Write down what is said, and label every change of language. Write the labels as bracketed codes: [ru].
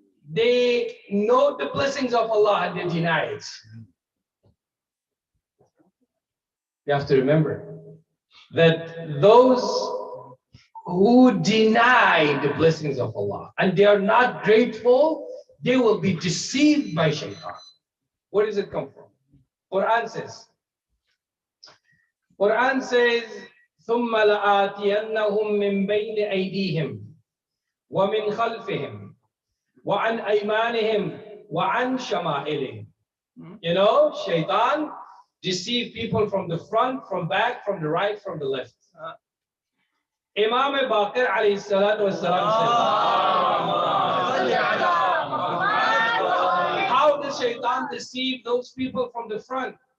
[en] They know the blessings of Allah and they deny it. You have to remember that those who deny the blessings of Allah and they are not grateful, they will be deceived by shaitan. Where does it come from? Quran says, [ar] ثُمَّ لَآتِيَنَّهُمْ مِنْ بَيْنِ أَيْدِيهِمْ وَمِنْ خَلْفِهِمْ وَعَنْ أَيْمَانِهِمْ وَعَنْ شَمَائِلِهِمْ. [en] You know, shaitan deceive people from the front, from back, from the right, from the left. Imam Baqir alayhi salatu wasalam said, how does shaitan deceive those people from the front?